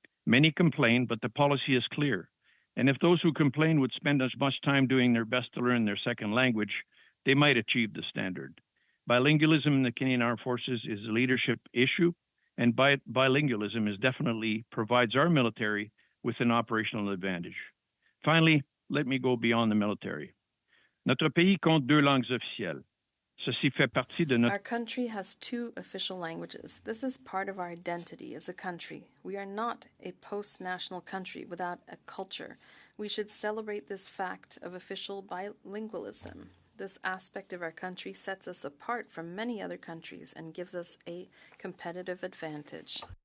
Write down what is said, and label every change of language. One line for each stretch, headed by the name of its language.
English: Many complain, but the policy is clear. And if those who complain would spend as much time doing their best to learn their second language, they might achieve the standard. Bilingualism in the Canadian Armed Forces is a leadership issue, and bilingualism definitely provides our military with an operational advantage. Finally, let me go beyond the military.
French: Notre pays compte 2 langues officielles. Ceci fait partie de notre...
English: Our country has 2 official languages. This is part of our identity as a country. We are not a post-national country without a culture. We should celebrate this fact of official bilingualism. This aspect of our country sets us apart from many other countries and gives us a competitive advantage.